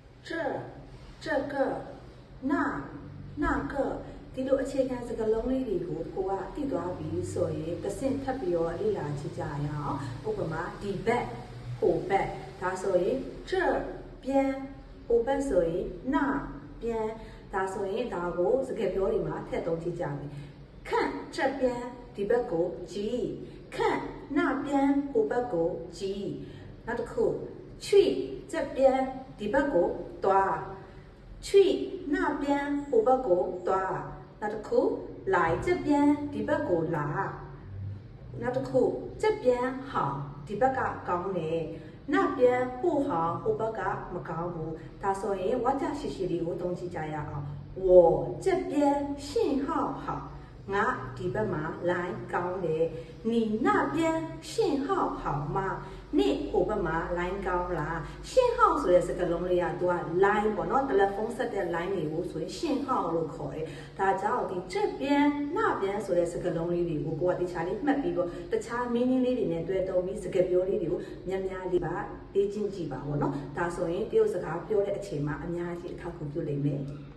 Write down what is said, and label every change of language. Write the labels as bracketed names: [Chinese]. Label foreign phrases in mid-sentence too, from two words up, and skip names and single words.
[Chinese] 这个那个 [Burmese] ဒီလိုအခြေခံစကားလုံးလေးတွေကိုကိုကသိသွားပြီဆိုရင်တစ်ဆင့်ထပ်ပြီးတော့လေ့လာကြည့်ကြရအောင်ဥပမာဒီဘက်ဟိုဘက်ဒါဆိုရင်这边ဟိုဘက်ဆိုရင်那边ဒါဆိုရင်ဒါကိုစကား ပြောတွေမှာထည့်သုံးကြည့်ကြပြီ [Chinese] 看这边 [Burmese] ဒီဘက်ကိုကြည့် [Chinese] 看那边 [Burmese] ဟိုဘက်ကိုကြည့်နောက်တစ်ခု [Chinese] 去这边 [Burmese] ဒီဘက်ကိုသွား [Chinese] 去那边 [Burmese] ဟိုဘက်ကိုသွားနောက်တစ်ခု来这边ဒီဘက်ကိုလာနောက်တစ်ခု [Chinese] 这边好 [Burmese] ဒီဘက်ကကောင်းတယ် [Chinese] 那边不好 [Burmese] ဟိုဘက်ကမကောင်းဘူးဒါဆိုရင်ဝါ ကြရှိရှိလေးကိုသုံးကြည့်ကြရအောင် [Chinese] 我这边信号好 [Burmese] ငါဒီဘက်မှာ line ကောင်းတယ်你 [Chinese] 那边信号好吗你 [Burmese] ဟိုဘက်မှာ line ကောင်းလား信号ဆိုတဲ့စကားလုံးလေးကသူက line ပေါ့နော်တယ်လီဖုန်းဆက်တဲ့ line တွေကိုဆိုရင်信号လို့ခေါ်တယ်ဒါကြောင့်ဒီ [Chinese] 这边那边 [Burmese] ဆိုတဲ့စကားလုံးလေးတွေကိုကိုကတခြားလေးမှတ်ပြီးတော့တခြား meaning လေးတွေနဲ့တွဲသုံးပြီးစကားပြောလေးတွေကိုများများလေးပါလေ့ကျင့်ကြည့်ပါပေါ့နော်ဒါဆိုရင်တရုတ်စကားပြောတဲ့အချိန်မှာအများကြီးအခက်အခဲပြုလိမ့်မယ်